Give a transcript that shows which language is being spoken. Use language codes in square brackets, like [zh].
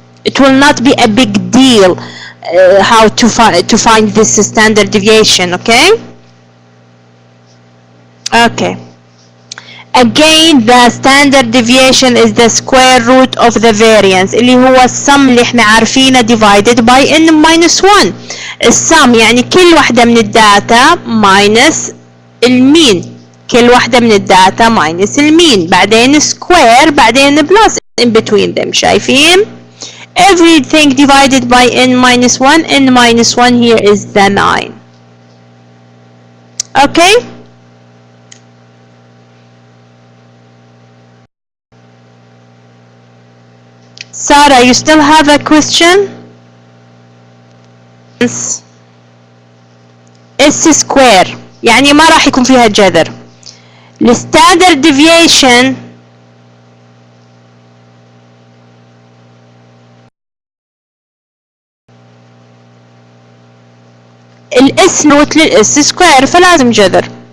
[en] It will not be a big deal how to find this standard deviation. Okay, again the standard deviation is the square root of the variance [ar] اللي هو السم اللي احنا عارفينه [en] divided by n minus 1. [ar] السم يعني كل واحدة من الداتا minus المين، كل واحدة من الداتا minus المين، بعدين square، بعدين [en] plus in between them. [ar] شايفين؟ [en] everything divided by n minus 1. n minus 1 here is the 9. okay. Sarah, you still have a question? [ar] S square يعني ما راح يكون فيها جذر. الستاندرد ديفيشن الاس نوت للاس سكوير فلازم جذر.